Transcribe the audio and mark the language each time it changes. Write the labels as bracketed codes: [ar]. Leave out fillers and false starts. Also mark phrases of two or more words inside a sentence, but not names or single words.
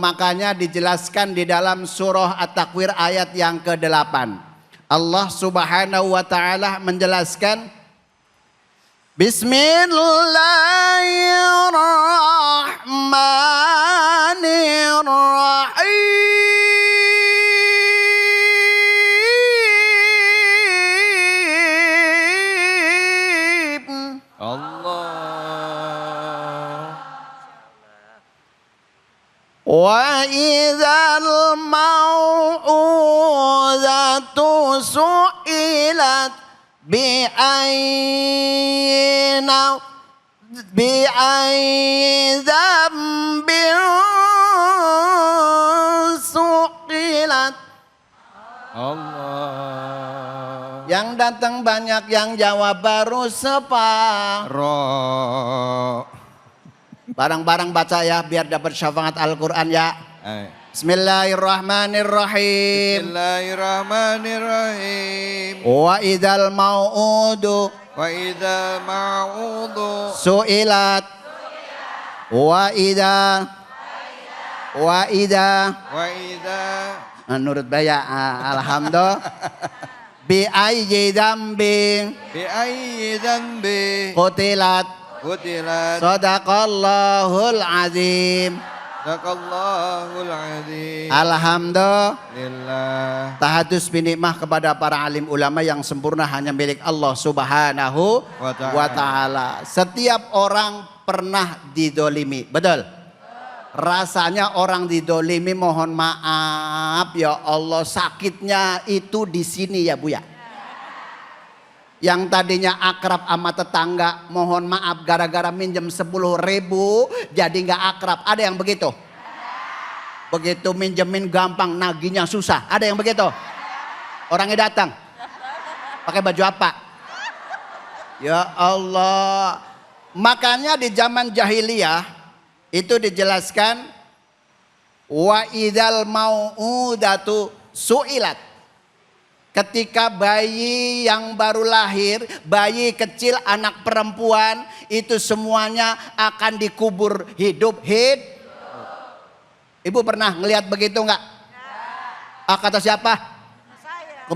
[id] Makanya dijelaskan di dalam surah At-Takwir ayat yang ke-8. Allah [ar] سبحانه وتعالى [id] menjelaskan, Bismillahirrahmanirrahim. [ar] وإذا الموءودة سئلت بأي ذنب سئلت. [id] Allah. Yang datang banyak, yang jawab baru separuh. Barang-barang baca ya biar dapat syafaat Al-Quran ya. [ar] بسم الله الرحمن الرحيم. بسم الله الرحمن الرحيم. وإذا الموءود سئلت. Wa idza menurut baya alhamdulillah. بأي ذنب قتلت. صدق الله العظيم. الحمد لله. تحدث بالنعمة [id] kepada para alim ulama yang sempurna hanya milik Allah [ar] سبحانه وتعالى. [id] Setiap orang pernah didolimi, betul? Rasanya orang didolimi, mohon maaf [ar] يا الله, [id] sakitnya itu di sini ya Bu ya. Yang tadinya akrab sama tetangga, mohon maaf gara-gara minjem 10.000 jadi nggak akrab. Ada yang begitu? Begitu minjemin gampang, nagihnya susah. Ada yang begitu? Orangnya datang pakai baju apa? [ar] يا الله. [id] Makanya di zaman jahiliyah itu dijelaskan [ar] وإذا الموءودة سئلت. [id] Ketika bayi yang baru lahir, bayi kecil, anak perempuan, itu semuanya akan dikubur hidup. Ibu pernah ngelihat begitu enggak? Kata siapa? Saya.